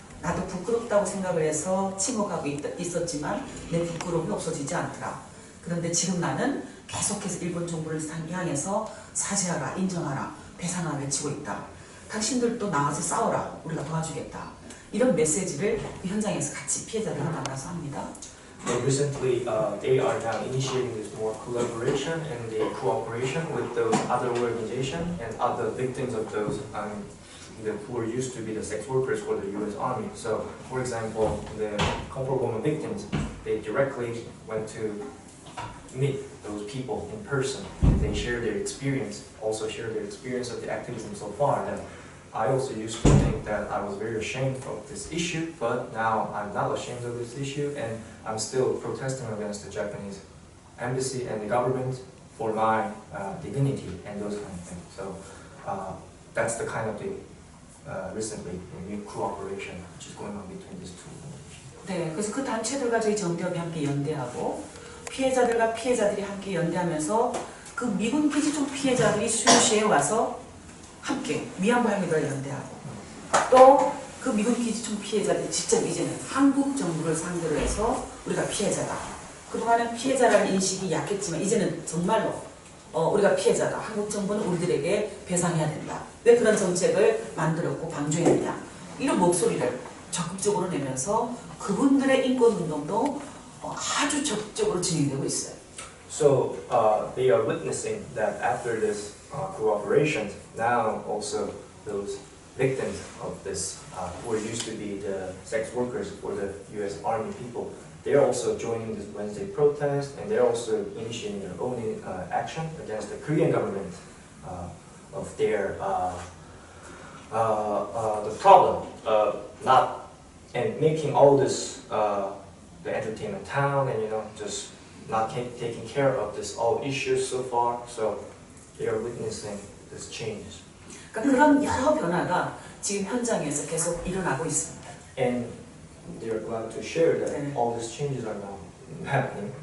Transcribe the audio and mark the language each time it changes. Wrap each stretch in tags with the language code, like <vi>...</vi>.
<ko>나도 부끄럽다고 생각을 해서 침묵하고 있었지만 내 부끄러움이 없어지지 않더라. 그런데 지금 나는 계속해서 일본 정부를 향해서 사죄하라, 인정하라, 배상하라 외치고 있다. 당신들도 나와서 싸워라. 우리가 도와주겠다. 이런 메시지를 그 현장에서 같이 피해자들과 만나서 합니다.</ko> <en>And recently, they are now initiating this more collaboration and the cooperation with those other organizations and other victims of those who were used to be the sex workers for the U.S. Army. So, for example, the comfort woman victims, they directly went to meet those people in person and they share their experience, also share their experience of the activism so far. That I also used to think that I was very ashamed of this issue, but now I'm not ashamed of this issue and I'm still protesting against the Japanese embassy and the government for my dignity and those kind of things. So that's the kind of the recently new cooperation which is going on between these two.</en> <ko>네, 그래서 그 단체들과 저희 정대협이 함께 연대하고 피해자들과 피해자들이 함께 연대하면서 그 미군 기지 쪽 피해자들이 수요시에 와서 함께 위안부 할머니들 연대하고 또 그 미군 기지 쪽 피해자들이 직접 이제는 한국 정부를 상대로 해서 우리가 피해자다. 그동안은 피해자라는 인식이 약했지만 이제는 정말로 우리가 피해자다. 한국 정부는 우리들에게 배상해야 된다. 왜 그런 정책을 만들었고 방조했냐. 이런 목소리를 적극적으로 내면서 그분들의 인권 운동도 아주 적극적으로 진행되고 있어요.</ko> <en>So they are witnessing that after this cooperation, now also those victims of this, who used to be the sex workers for the U.S. Army people, they're also joining this Wednesday protest, and they're also initiating their own action against the Korean government of their the problem not and making all this the entertainment town and just not taking care of this all issues so far. So they are witnessing this change.</en> <ko>그러니까 그런 여러 변화가 지금 현장에서 계속 일어나고 있습니다.</ko> <en>And they are glad to share that</en> <ko>네.</ko> <en>all these changes are now happening.</en>